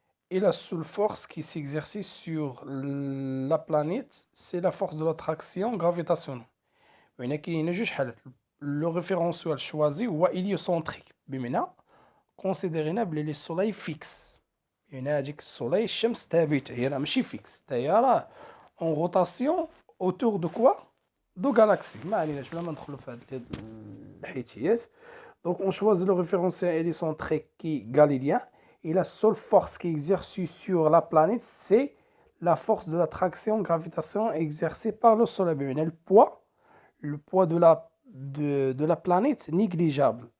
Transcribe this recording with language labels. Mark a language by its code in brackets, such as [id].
[fr] Et la seule force qui s'exerce sur la planète, c'est la force de l'attraction gravitationnelle. Le référentiel choisi est héliocentrique. Bimena, considérez le soleil fixe. Il y a un soleil [ar] الشمس ثابت, هي ماشي [fr] fixe. D'ailleurs, en rotation autour de quoi? De galaxies. [ar] ما عليناش بلا ما ندخلوا في هذه الحيتيات. [fr] Donc on choisit le référentiel hélicentrique qui est galilien. Et la seule force qui est exercée sur la planète, c'est la force de l'attraction gravitationnelle exercée par le Soleil. Le poids de la planète négligeable.